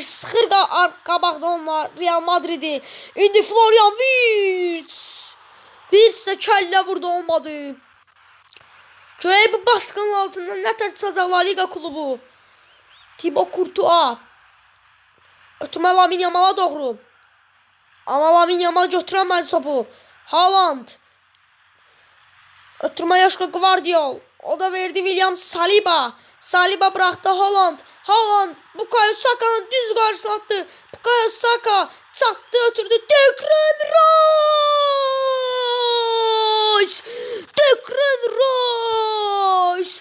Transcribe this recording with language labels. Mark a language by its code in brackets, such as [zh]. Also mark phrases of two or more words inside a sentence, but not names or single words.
[az] Sıxır qabaqda onlar Real Madridi. İndi Florian Wirtz də kəllə vurdu, olmadı. Görək bu baskının altından nə tər çıxacaq La Liga klubu. Thibaut Courtois ötürmə Lamine Yamal'a doğru. Amma Lamine Yamal götürəmədi topu. Haaland ötürmə Joshua Gvardiol. O da verdi William Saliba bıraktı Haaland. Bukayo Saka'nın düz karşısına attı. Bukayo Saka çattı, ötürdü. Declan Rice.